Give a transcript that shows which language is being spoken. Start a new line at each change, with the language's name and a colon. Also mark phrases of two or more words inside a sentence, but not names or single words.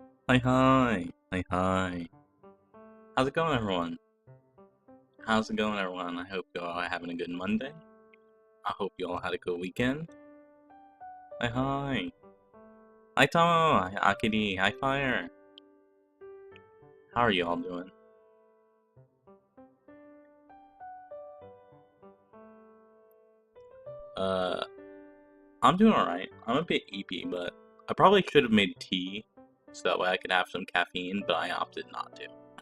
English: Hi, hi. Hi, hi. How's it going, everyone? How's it going, everyone? I hope you all are having a good Monday. I hope you all had a good weekend. Hi, hi. Hi, Tomo. Hi, Akiri. Hi, Fire. How are you all doing? Uh, I'm doing alright. I'm a bit eepy, but I probably should have made tea so that way I could have some caffeine, but I opted not to.